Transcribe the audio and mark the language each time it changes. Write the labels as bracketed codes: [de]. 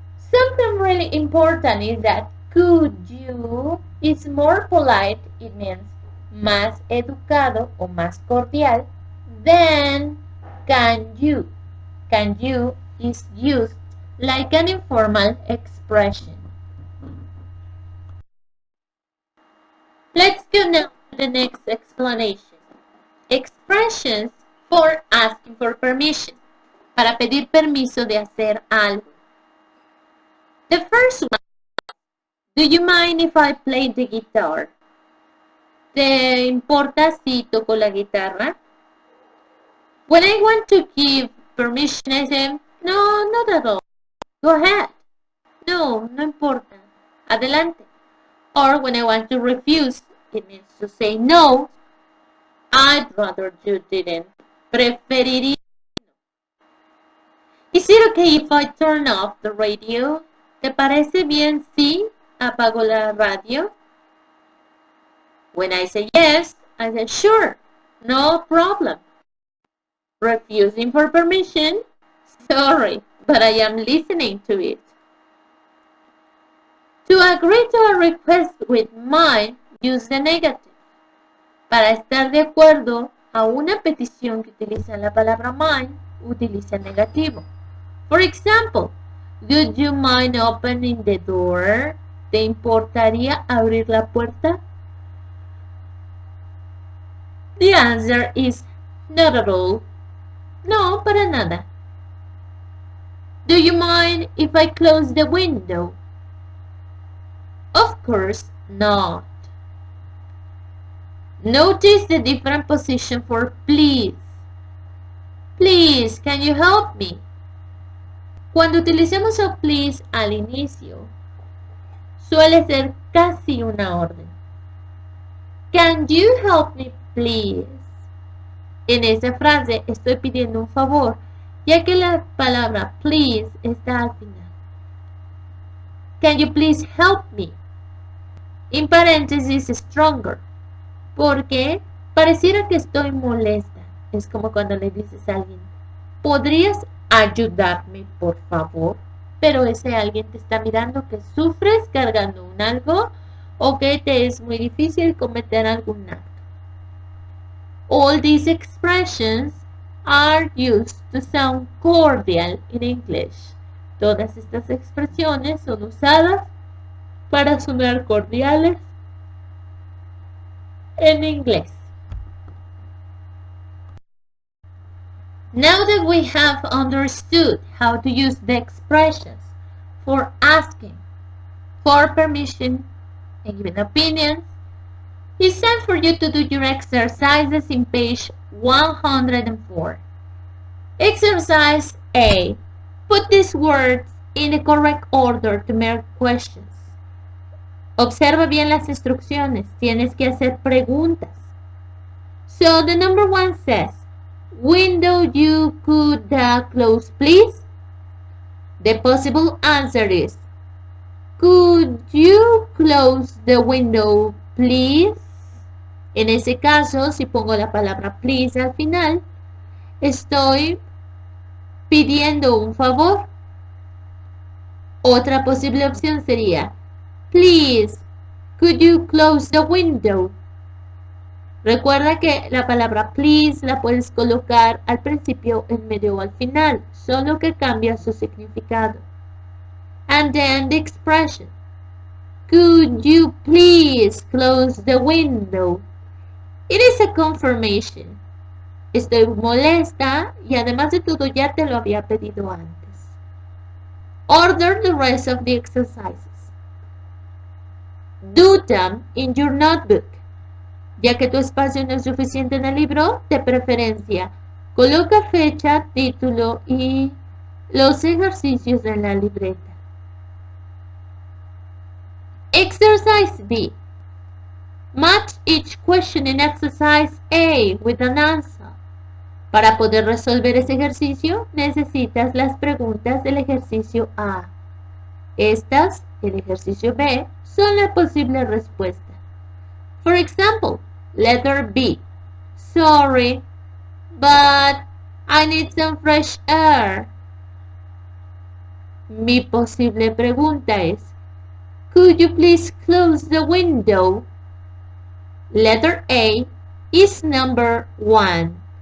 [en] Something really important is that could you is more polite, it means [es] más educado o más cordial [en] than can you. Can you is used like an informal expression. Let's go now to the next explanation. Expressions for asking for permission. [es] Para pedir permiso de hacer algo. [en] The first one, do you mind if I play the guitar? [es] ¿Te importa si toco la guitarra? [en] When I want to give permission, I say, no, not at all. Go ahead. [es] No, no importa. Adelante. [en] Or when I want to refuse, it means to say no. I'd rather you didn't. Preferiría. Is it okay if I turn off the radio? [es] ¿Te parece bien si apago la radio? [en] When I say yes, I say sure, no problem. Refusing for permission? Sorry, but I am listening to it. To agree to a request with mind, use the negative. [es] Para estar de acuerdo a una petición que utiliza la palabra mind, utiliza el negativo. [en] For example, would you mind opening the door? [es] ¿Te importaría abrir la puerta? [en] The answer is not at all. [es] No, para nada. [en] Do you mind if I close the window? Of course not. Notice the different position for please. Please, can you help me? [es] Cuando utilicemos el please al inicio, suele ser casi una orden. [en] Can you help me, please? [es] En esa frase estoy pidiendo un favor, ya que la palabra please está al final. [en] Can you please help me? [es] En paréntesis, stronger, porque pareciera que estoy molesta. Es como cuando le dices a alguien, ¿podrías ayudarme, por favor? Pero ese alguien te está mirando que sufres cargando un algo o que te es muy difícil cometer algún acto. [en] All these expressions are used to sound cordial in English. [es] Todas estas expresiones son usadas para sonar cordiales en inglés. [en] Now that we have understood how to use the expressions for asking for permission and giving opinions, it's time for you to do your exercises in page 104. Exercise A. Put these words in the correct order to make questions. [es] Observa bien las instrucciones. Tienes que hacer preguntas. [en] So the number one says, window you could close please? The possible answer is, could you close the window please? [es] En ese caso, si pongo la palabra please al final, estoy pidiendo un favor. Otra posible opción sería, [en] please, could you close the window? [es] Recuerda que la palabra please la puedes colocar al principio, en medio o al final, solo que cambia su significado. [en] And then the expression, could you please close the window? It is a confirmation. [es] Estoy molesta y además de todo ya te lo había pedido antes. [en] Order the rest of the exercises. Do them in your notebook. [es] Ya que tu espacio no es suficiente en el libro, de preferencia, coloca fecha, título y los ejercicios en la libreta. [en] Exercise B. Match each question in exercise A with an answer. [es] Para poder resolver ese ejercicio, necesitas las preguntas del ejercicio A. Estas, el ejercicio B, son la posible respuesta. [en] For example, letter B. Sorry, but I need some fresh air. [es] Mi posible pregunta es, [en] could you please close the window? Letter A is number 1.